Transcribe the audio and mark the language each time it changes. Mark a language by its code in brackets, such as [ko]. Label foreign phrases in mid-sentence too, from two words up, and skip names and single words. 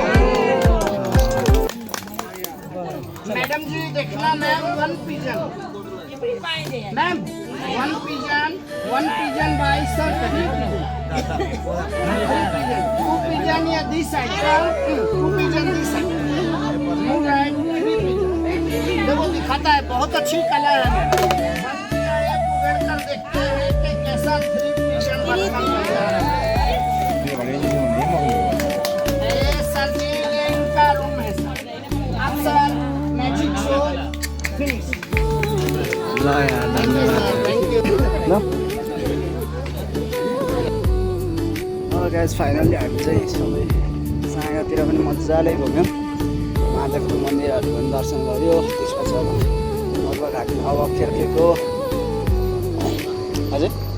[hi] मैडम जी देखना मैम, [en] one pigeon ma'am, one pigeon by sir, [hi] 2 pigeon या [en] this side, [hi] 2 [en] pigeon this side, [hi] देखो दिखाता है, बहुत अच्छी कला है। कर देखते हैं कि कैसा 3 pigeon बनता है। सर जी ये इनका रूम है सर, अब सर [en] magic show finish. [ne] ल यार, धन्यवाद। [en] guys finally [ne] हामी चाहिँ सबै साँगातिर पनि मजाले घुम्यौँ, महादेवको मन्दिरहरू पनि दर्शन गऱ्यो, त्यसपछि अब अब खेर्खेको हजुर